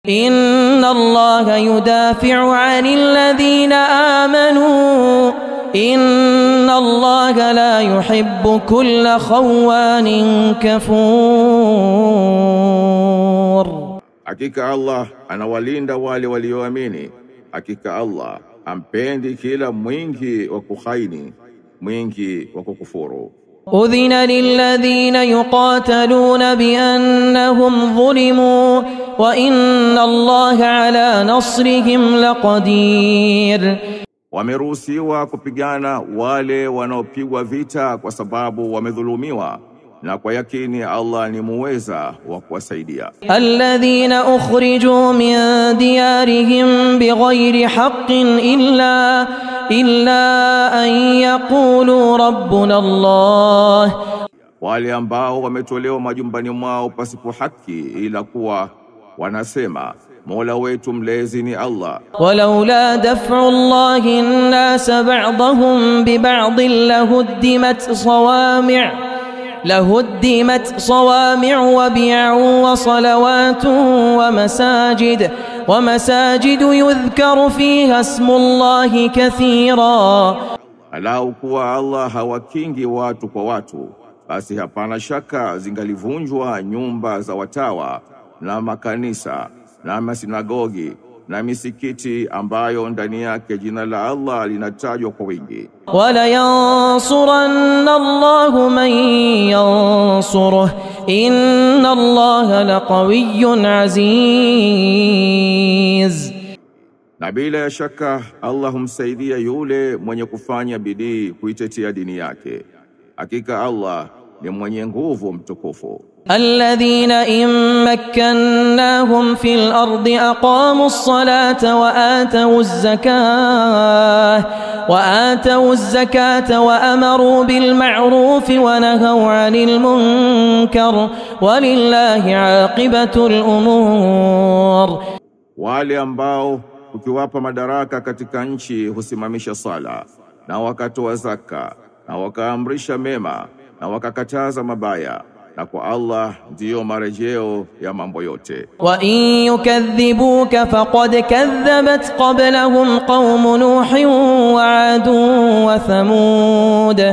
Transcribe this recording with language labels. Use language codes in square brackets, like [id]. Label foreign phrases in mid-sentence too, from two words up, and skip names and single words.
[ar] إن الله يدافع عن الذين آمنوا إن الله لا يحب كل خوان كفور. [sw] Hakika Allah anawalinda wale walioamini. Hakika Allah ampendi kila mwingi wa kuhaini, mwingi wa kukufuru. [ar] أذن للذين يقاتلون بأنهم ظلموا وإن الله على نصرهم لقدير. [sw] Wameruhusiwa kupigana wale wanaopigwa vita kwa sababu wamedhulumiwa, na kwa yakini Allah ni muweza wa kuwasaidia. [ar] الذين أخرجوا من ديارهم بغير حق إلا أن يقولوا ربنا الله, [sw] wale ambao wametolewa majumbani mwao pasipo haki ila kuwa wanasema Mola wetu mlezi ni Allah. [ar] ولولا دفع الله الناس بعضهم ببعض لهدمت صوامع وبيع وصلوات ومساجد يذكر فيها اسم الله كثيرا. [sw] Alau kuwa Allah hawakingi watu kwa watu, basi hapana shaka zingalivunjwa nyumba za watawa na makanisa na masinagogi na misikiti ambayo ndani yake jina la Allah linatajwa kwa wingi. [ar] ولينصرن الله من ينصره إن الله لقوي عزيز. [sw] Na bila ya shaka Allah humsaidia yule mwenye kufanya bidii kuitetea dini yake. Hakika Allah ni mwenye nguvu mtukufu. [ar] الذين إن مكناهم في الأرض أقاموا الصلاة وآتوا الزكاة وأمروا بالمعروف ونهوا عن المنكر ولله عاقبة الأمور. [sw] Wale ambao ukiwapa madaraka katika nchi husimamisha sala na wakatoa zaka na wakaamrisha mema na wakakataza mabaya, na kwa Allah ndiyo marejeo ya mambo yote. [ar] وإن يكذبوك فقد كذبت قبلهم قوم نوح وعاد وثمود,